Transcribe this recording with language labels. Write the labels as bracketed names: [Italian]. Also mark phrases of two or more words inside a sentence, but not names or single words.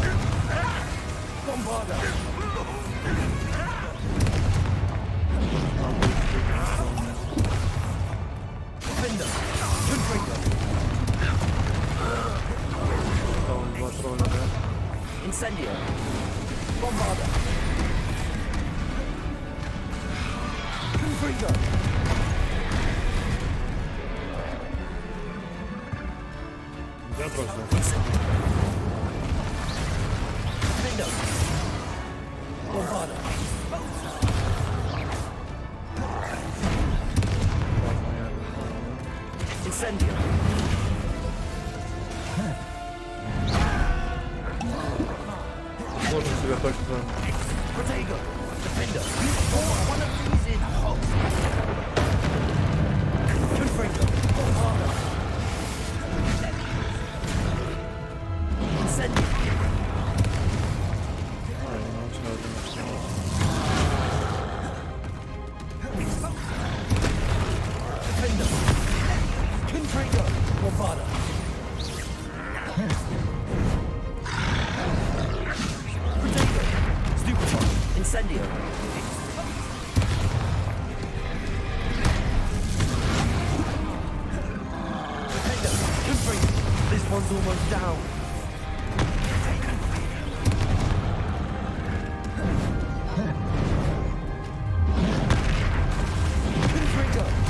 [Latin] Bombarda. Defendo. Confringo. Incendio. Bombarda. Confringo. [Russian] Да, просто. [Latin] Defendo. Bombarda. Incendio. [Russian] Можем себя точно. [Latin] Protego. Defendo. [English] One of these in hot. [Latin] Confringo. Bombarda. Incendio. Defendo. Confringo. Bombarda. Protego. Stupefy. Incendio. Defendo. Confringo. [English] This one's almost down. [Latin] Confringo.